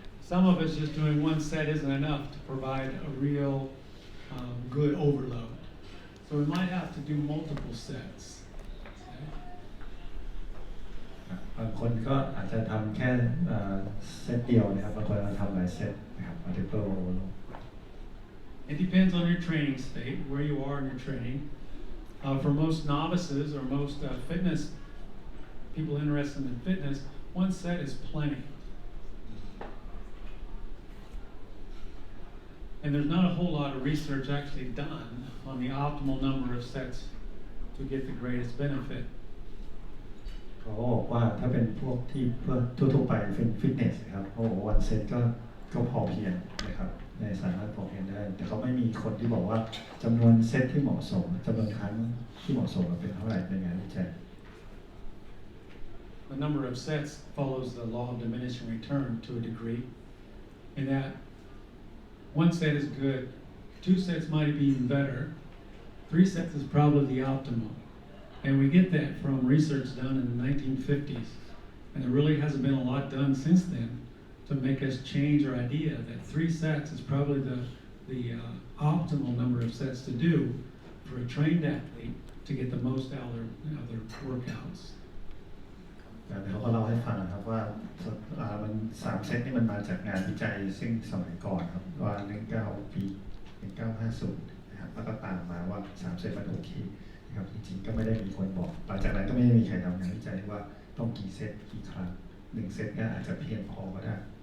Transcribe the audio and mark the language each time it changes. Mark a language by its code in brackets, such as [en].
[en] Some of us just doing one set isn't enough to provide a real good overload. So we might have to do multiple sets. [th] บางคนก็อาจจะทำแค่เซตเดียวนะครับบางคนเราทำหลายเซตนะครับ [en] multiple overload. It depends on your training state, where you are in your training. For most novices or most fitness people interested in fitness, one set is plenty. And there's not a whole lot of research actually done on the optimal number of sets to get the greatest benefit. [th] เขาบอกว่าถ้าเป็นพวกที่เพื่อทั่วๆไปเป็นฟิตเนสนะครับเขาบอกว่าวันเซตก็พอเพียงนะครับในสามารถพอเพียงได้แต่เขาไม่มีคนที่บอกว่าจำนวนเซตที่เหมาะสมจำนวนครั้งที่เหมาะสมเป็นเท่าไหร่เป็นงานวิจัย [en] The number of sets follows the law of diminishing return to a degree, in that one set is good, 2 sets might be even better, 3 sets is probably the optimal. And we get that from research done in the 1950s. And there really hasn't been a lot done since then to make us change our idea that 3 sets is probably the optimal number of sets to do for a trained athlete to get the most out of their workouts. [th] เขาก็เล่าให้ฟังนะครับว่ามัน3เซตนี่มันมาจากงานวิจัยซึ่งสมัยก่อนครับว่า1950นะครับแล้วก็ตามมาว่า3เซตมันโอเคนะครับจริงๆก็ไม่ได้มีคนบอกหลังจากนั้นก็ไม่ได้มีใครทำงานวิจัยว่าต้องกี่เซตกี่ครั้ง1เซตก็อาจจะเพียงพอก็ได้